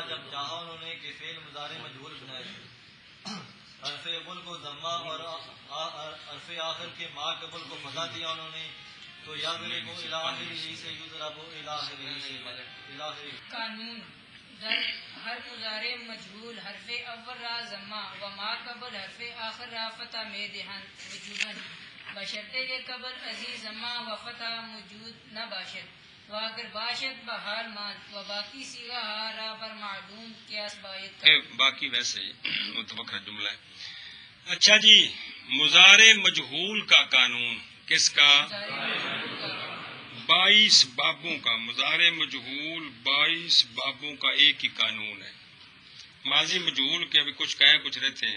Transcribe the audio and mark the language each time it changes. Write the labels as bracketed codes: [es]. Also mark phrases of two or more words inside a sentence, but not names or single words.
[ur] جب چاہا انہوں نے کہ فعل مضارع مجہول بنائے حرف اول کو ضمہ اور حرف آخر کے ما قبل کو فتح دیا انہوں نے تو یضربو [ar] الی آخرہ [ur] سے یضربو [ar] الی آخرہ [ur] سے. [fa] قانون ہر مضارع مجہول حرف اول را ضمہ و ما قبل حرف آخر را فتح میں دہن وجوباً بشرطے کے قبل عزیز ضمہ و فتح موجود نہ باشد و اگر باشد بحال ماند و باقی سیغہ را پر معلوم قیاس باید کرد. [ur] باقی ویسے ہی متفقہ جملہ ہے. اچھا جی. مضارع مجہول کا قانون کس کا؟ 22 بابوں کا. مضارع مجہول 22 بابوں کا ایک ہی قانون ہے. ماضی مجہول کے ابھی کچھ کہیں کچھ رہتے ہیں.